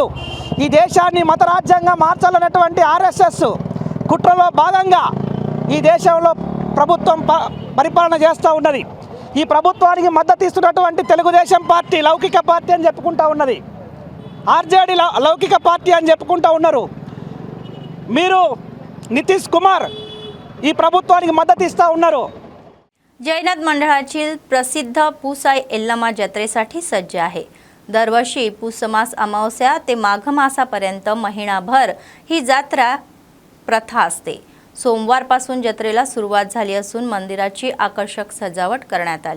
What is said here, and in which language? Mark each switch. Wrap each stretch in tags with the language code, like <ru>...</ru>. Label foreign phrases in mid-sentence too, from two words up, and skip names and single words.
<te>ఈ దేశాన్ని మత రాజ్యాంగంగా మార్చాలన్నటువంటి ఆర్ఎస్ఎస్ కుట్రలో భాగంగా ఈ దేశంలో ప్రభుత్వం పరిపాలన చేస్తూ ఉన్నది. ఈ ప్రభుత్వానికి మద్దతు ఇస్తున్నటువంటి తెలుగుదేశం పార్టీ లౌకిక పార్టీ అని చెప్పుకుంటూ ఉన్నది, ఆర్జేడీ లౌకిక పార్టీ అని చెప్పుకుంటూ ఉన్నారు. మీరు नितीश कुमार ఈ ప్రభుత్వానికి మద్దతు ఇస్తా ఉన్నారు.</te> <mr>जैनत मंडळातील प्रसिद्ध पुसाई एल्लमा जत्रेसाठी सज्ज आहे. दरवर्षी पुसमास अमावस्या ते माघ मासापर्यंत महिनाभर ही जत्रा प्रथा असते. सोमवारपासून जत्रेला सुरुवात झाली असून मंदिराची आकर्षक सजावट करण्यात आली.</mr>